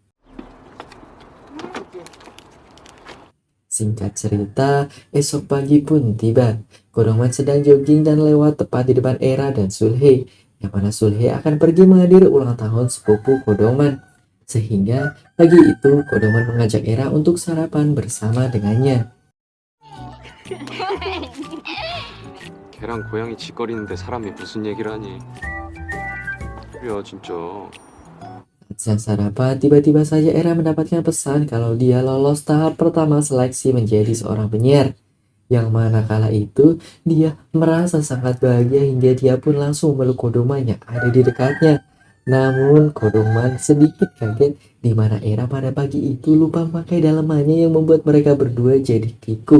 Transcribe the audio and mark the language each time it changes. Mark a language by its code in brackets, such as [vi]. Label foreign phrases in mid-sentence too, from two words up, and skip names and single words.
[id] Singkat cerita, esok pagi pun tiba. Kodoman sedang jogging dan lewat tepat di depan Era dan Sulhye, yang mana Sulhye akan pergi menghadiri ulang tahun sepupu Kodoman. Sehingga pagi itu Kodoman mengajak Era untuk sarapan bersama dengannya. [ko] 걔랑 고양이 짓거리는데 사람이 무슨 얘기를 하니? 야 진짜. [id] Saat sarapan, tiba-tiba saja Era mendapatkan pesan kalau dia lolos tahap pertama seleksi menjadi seorang penyiar. Yang mana kala itu, dia merasa sangat bahagia hingga dia pun langsung memeluk Kodoman yang ada di dekatnya. Namun, Kodoman sedikit kaget di mana Era pada pagi itu lupa memakai dalemannya yang membuat mereka berdua jadi kikuk.